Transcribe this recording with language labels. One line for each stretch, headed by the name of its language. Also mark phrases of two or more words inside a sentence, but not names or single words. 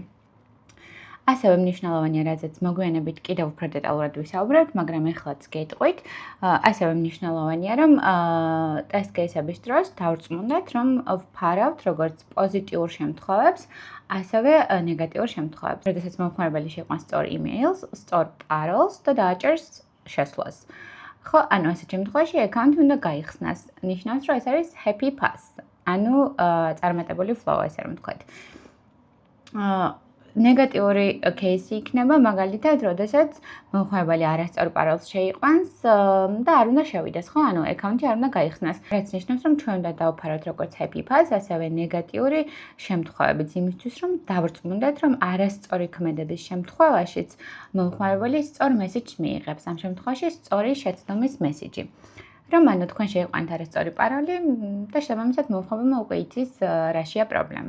Georgian: ასევე მნიშვნელოვანია, რაზეც მოგვიანებით კიდევ უფრო დეტალურად ვისაუბრებთ, მაგრამ ეხლაც გეტყვით, ასევე მნიშვნელოვანია, რომ ტესტ кейსების დროს დავრწმუნდეთ, რომ ვფარავთ როგორც პოზიტიურ შემთხვევებს, ასევე ნეგატიურ შემთხვევებს. როდესაც მომხმარებელი შეყვანს სწორ იმეილს, სწორ პაროლს და დააჭერს შესვლას. ხო, ანუ ასეთ შემთხვევაში აკაუნტი უნდა გაიხსნას. ნიშნავს, რომ ეს არის
English: happy pass,
Georgian: ანუ წარმატებული flow, ასე რომ ვთქვათ. ნეგატიური кейსი იქნება მაგალითად, როდესაც მომხმარებელი არასწორ პაროლს შეიყვანს და არ უნდა შევიდეს, ხო? ანუ აკაუნტი არ უნდა გაიხსნას. რაც ნიშნავს, რომ ჩვენ უნდა დავფაროთ როგორც
English: happy pass,
Georgian: ასევე ნეგატიური შემთხვევებიც იმისთვის, რომ დავრწმუნდეთ, რომ არასწორი ქმედების შემთხვევაშიც მომხმარებელი სწორ მესეჯს მიიღებს. ამ შემთხვევაში სწორი შეცდომის მესეჯი. რომ ანუ თქვენ შეიყვანთ არასწორი პაროლი და შესაბამისად მომხმარებელმა უკვე იცის რაშია პრობლემა.